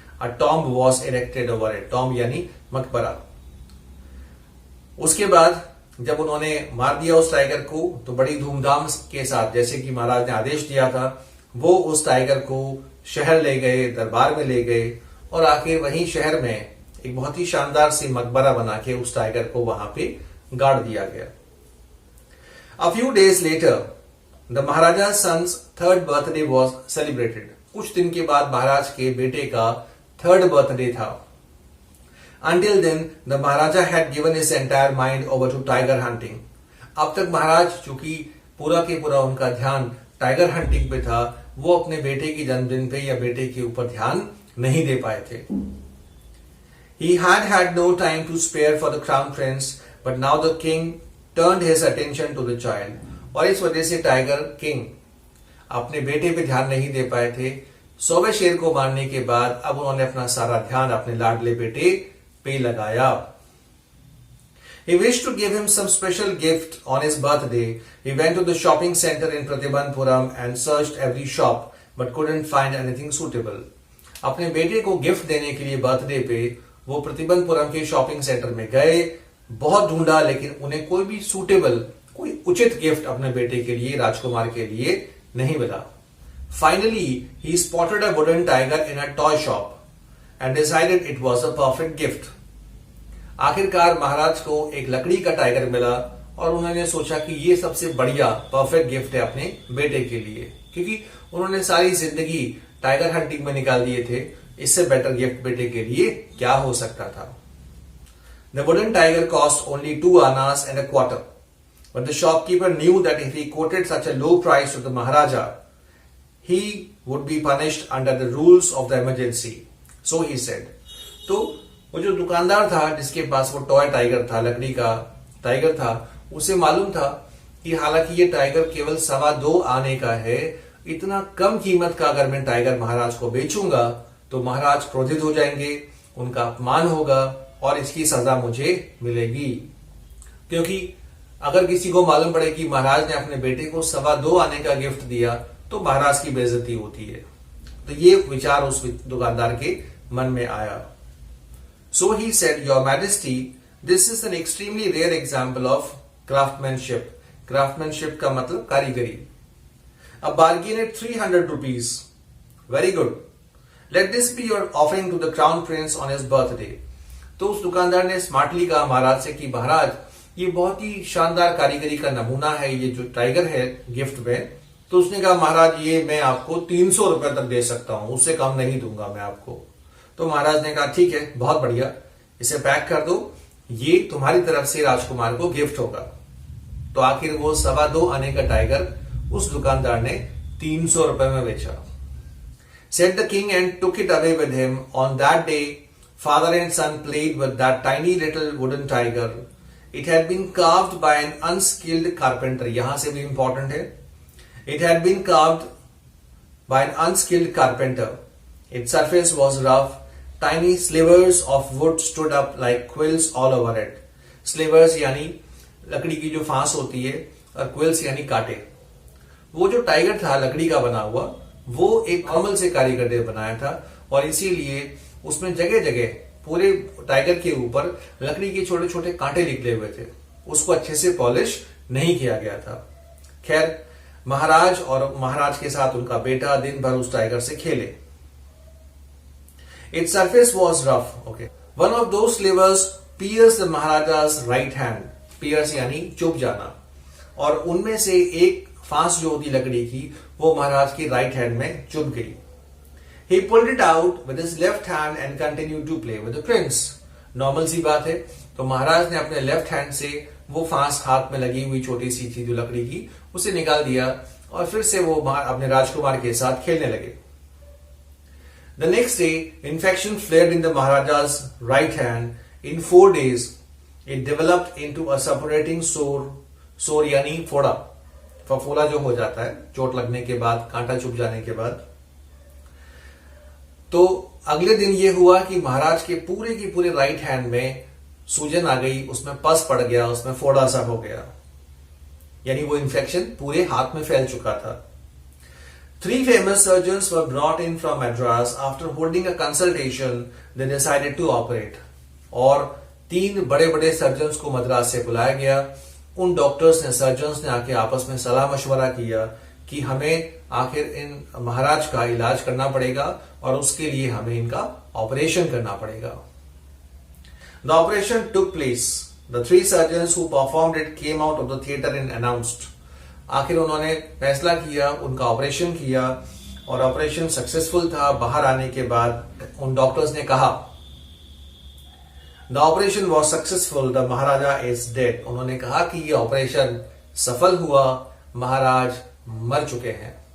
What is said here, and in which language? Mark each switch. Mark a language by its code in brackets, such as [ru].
[en] A tomb was erected over it. [hi] Tomb यानी मकबरा। उसके बाद जब उन्होंने मार दिया उस टाइगर को, तो बड़ी धूमधाम के साथ, जैसे कि महाराज ने आदेश दिया था, वो उस टाइगर को शहर ले गए, दरबार में ले गए, और आके वहीं शहर में एक बहुत ही शानदार सी मकबरा बना के उस टाइगर को वहां पे गाड़ दिया गया। [en] A few days later the maharaja son's 3rd birthday was celebrated. [hi] कुछ दिन के बाद महाराज के बेटे का 3rd बर्थडे था। [en] Until then, the Maharaja had given his entire mind over to tiger hunting. [hi] अब तक महाराज, चूंकि पूरा के पूरा उनका ध्यान टाइगर हंटिंग पे था, वो अपने बेटे की जन्मदिन पे या बेटे के ऊपर ध्यान नहीं दे पाए थे। [en] He had no time to spare for the crown prince, but now the king turned his attention to the child. [hi] और इस वजह से टाइगर किंग अपने बेटे पे ध्यान नहीं दे पाए थे। 100वें शेर को मारने के बाद अब उन्होंने अपना सारा ध्यान अपने लाडले बेटे पे लगाया। [en] He wished to give him some special gift on his birthday. He went to the shopping center in Pratibandpuram and searched every shop, but couldn't find anything suitable. [hi] अपने बेटे को गिफ्ट देने के लिए बर्थडे पे वो प्रतिबंधपुरम के शॉपिंग सेंटर में गए, बहुत ढूंढा, लेकिन उन्हें कोई भी सूटेबल, कोई उचित गिफ्ट अपने बेटे के लिए, राजकुमार के लिए नहीं मिला। [en] Finally, he spotted a wooden tiger in a toy shop and decided it was a perfect gift. [hi] आखिरकार महाराज को एक लकड़ी का टाइगर मिला और उन्होंने सोचा कि ये सबसे बढ़िया परफेक्ट गिफ्ट है अपने बेटे के लिए, क्योंकि उन्होंने सारी जिंदगी टाइगर हंटिंग में निकाल दिए थे। इससे बेटर गिफ्ट बेटे के लिए क्या हो सकता था। [en] The wooden tiger cost only 2 annas and a quarter, but the shopkeeper knew that if he quoted such a low price to the maharaja, he would be punished under the rules of the emergency. So he said. [hi] तो वो जो दुकानदार था जिसके पास वो toy tiger था, लकड़ी का टाइगर था, उसे मालूम था कि हालांकि ये टाइगर केवल 2.25 आने का है, इतना कम कीमत का अगर मैं टाइगर महाराज को बेचूंगा तो महाराज क्रोधित हो जाएंगे, उनका अपमान होगा और इसकी सजा मुझे मिलेगी। क्योंकि अगर किसी को मालूम पड़े कि महाराज ने अपने बेटे को 2.25 आने का गिफ्ट दिया तो महाराज की बेइज्जती होती है। तो ये विचार उस दुकानदार के मन में आया। [en] So he said, Your Majesty, this is an extremely rare example of craftsmanship. [hi] Craftsmanship का मतलब कारीगरी। [en] A bargain at 300 rupees. Very good. Let this be your offering to the crown prince on his birthday. [hi] तो उस दुकानदार ने smartly कहा महाराज से कि महाराज, ये बहुत ही शानदार कारीगरी का नमूना है, ये जो टाइगर है गिफ्ट में, तो उसने कहा महाराज ये मैं आपको 300 रुपए तक दे सकता हूं, उससे कम नहीं दूंगा मैं आपको। तो महाराज ने कहा ठीक है, बहुत बढ़िया, इसे पैक कर दो, ये तुम्हारी तरफ से राजकुमार को गिफ्ट होगा। तो आखिर वो 2.25 आने का टाइगर उस दुकानदार ने 300 रुपए में बेचा। [en] Said the king and took it away with him. On that day, father and son played with that tiny little wooden tiger. It had been carved by an unskilled carpenter. [hi] यहां से भी important है। [en] It had been carved by an unskilled carpenter. Its surface was rough. Tiny slivers of wood stood up like quills all over it. [hi] Slivers यानी लकड़ी की जो फांस होती है, और quills यानी कांटे। वो जो टाइगर था लकड़ी का बना हुआ, वो एक कमल से कारीगर ने बनाया था, और इसीलिए उसमें जगह जगह पूरे टाइगर के ऊपर लकड़ी के छोटे छोटे कांटे निकले हुए थे। उसको अच्छे से पॉलिश नहीं किया गया था। खैर, महाराज और महाराज के साथ उनका बेटा दिन भर उस टाइगर से खेले। [en] Its surface was rough. Okay. One of those slivers pierced the Maharaja's right hand. [hi] Pierce यानी चुभ जाना, और उनमें से एक फांस जो होती लकड़ी की वो महाराज की राइट हैंड में चुभ गई। [en] He pulled it out with his left hand and continued to play with the prince. [hi] Normal सी बात है, तो महाराज ने अपने लेफ्ट हैंड से वो फांस हाथ में लगी हुई छोटी सी थी जो लकड़ी की, उसे निकाल दिया और फिर से वो अपने राजकुमार के साथ खेलने लगे। [en] The next day, infection flared in the Maharaja's right hand. In 4 days, it developed into a suppurating sore. [hi] Sore यानी फोड़ा, फफोला जो हो जाता है चोट लगने के बाद, कांटा चुभ जाने के बाद। तो अगले दिन ये हुआ कि महाराज के पूरे राइट हैंड में सूजन आ गई, उसमें पस पड़ गया, उसमें फोड़ा सा हो गया, यानी वो इन्फेक्शन पूरे हाथ में फैल चुका था। [en] 3 famous surgeons were brought in from Madras. After holding a consultation, they decided to operate. [hi] और 3 बड़े बड़े सर्जन्स को मद्रास से बुलाया गया। उन डॉक्टर्स ने, सर्जन्स ने आके आपस में सलाह मशवरा किया कि हमें आखिर इन महाराज का इलाज करना पड़ेगा और उसके लिए हमें इनका ऑपरेशन करना पड़ेगा। [en] The operation took place. The 3 surgeons who performed it came out of the theater and announced. [hi] आखिर उन्होंने फैसला किया, उनका ऑपरेशन किया, और ऑपरेशन सक्सेसफुल था। बाहर आने के बाद उन डॉक्टर्स ने कहा, [en] The operation was successful, the maharaja is dead. [hi] उन्होंने कहा कि ये ऑपरेशन सफल हुआ, महाराज मर चुके हैं।